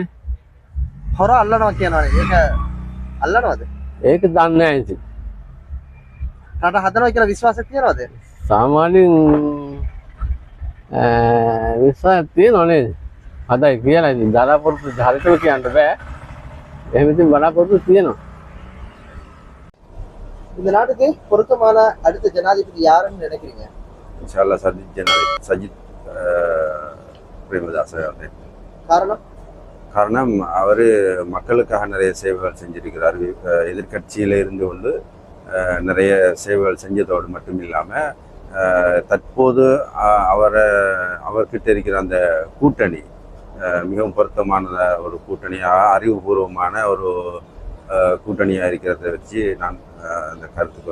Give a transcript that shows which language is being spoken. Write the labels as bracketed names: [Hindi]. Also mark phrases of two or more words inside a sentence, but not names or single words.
[Sinhala] හොර අල්ලනවා කියනවානේ. ඒක අල්ලනවද? ඒක දන්නේ නැහැ ඉතින්. රට හදනවා කියලා විශ්වාසයක් තියනවද? සාමාන්‍යයෙන් විශ්වාසයක් තියෙනව නේද? හදයි කියලා ඉතින් බලාපොරොත්තු හරියටම කියන්න බෑ. එහෙම ඉතින් බලාපොරොත්තු තියෙනවා. [Tamil] இந்த நாட்டுக்கு பொருத்தமான அடுத்த ஜனாதிபதி யாருன்னு நினைக்கிறீங்க? இன்ஷால்லா சஜித் பிரேமதாஸ் அவர்கள். காரணம் அவர் மக்களுக்காக நிறைய சேவைகள் செஞ்சிருக்கிறார். எதிர்கட்சியில் இருந்து கொண்டு நிறைய சேவைகள் செஞ்சதோடு மட்டும் இல்லாமல் தற்போது அவர்கிட்ட இருக்கிற அந்த கூட்டணி மிகவும் பொருத்தமான ஒரு கூட்டணியாக அறிவுபூர்வமான ஒரு கூட்டணியாக இருக்கிறத வச்சு நான் அந்த கருத்துக்கு